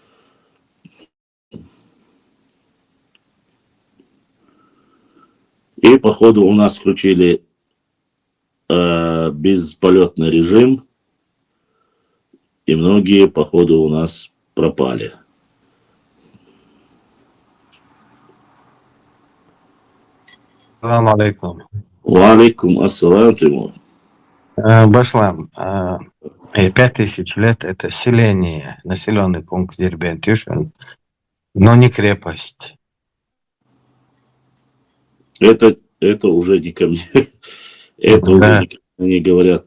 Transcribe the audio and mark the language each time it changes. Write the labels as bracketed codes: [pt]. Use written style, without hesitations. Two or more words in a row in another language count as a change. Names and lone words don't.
[ru] И походу у нас включили безполетный режим, и многие походу у нас пропали. [ar] سلام عليكم. وعليكم السلام, Тимур. [ru] Башлам, 5000 лет это селение, населенный пункт Дербент, но не крепость. Это уже не ко мне. Это уже не говорят.